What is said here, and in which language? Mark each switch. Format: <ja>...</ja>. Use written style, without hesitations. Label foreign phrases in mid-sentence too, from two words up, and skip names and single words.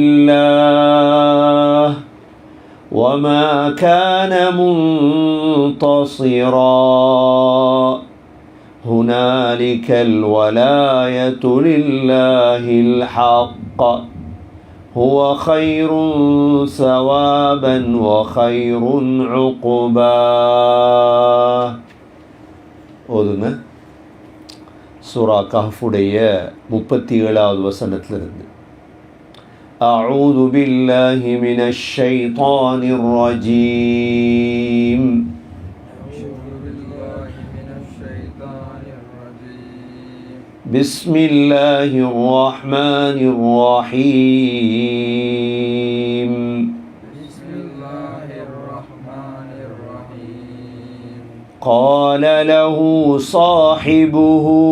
<ar>الله وما كان منتصرا هنالك الولاية لله الحق هو خير ثوابا وخير عقبا</ar> <ta>ஓதுங்க சூரா கஹ்ஃபுடைய 37வது வசனத்திலிருந்து</ta> <ar>أعوذ بالله من الشيطان الرجيم بسم الله الرحمن الرحيم قال له صاحبه</ar>